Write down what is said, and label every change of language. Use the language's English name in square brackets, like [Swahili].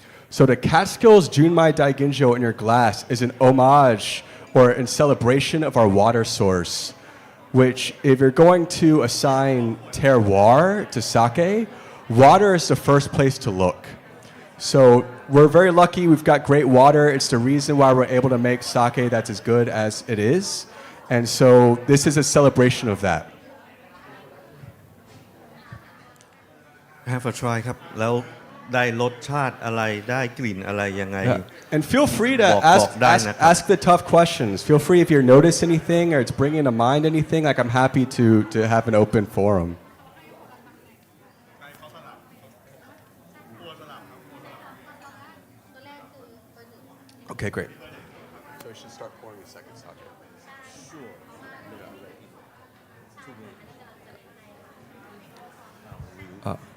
[English] So the Catskills Junmai Daiginjo in your glass is an homage or in celebration of our water source, which if you're going to assign terroir to sake, water is the first place to look. So we're very lucky we've got great water. It's the reason why we're able to make sake that's as good as it is. And so this is a celebration of that. Have a try [Thai] ครับแล้วได้รสชาติอะไรได้กลิ่นอะไรยังไง [English] Yeah. And feel free to [Thai] บอกได้นะครับ [English] ask the tough questions. Feel free if you notice anything or it's bringing to mind anything. Like I'm happy to have an open forum. Okay, great. So we should start pouring the second sake.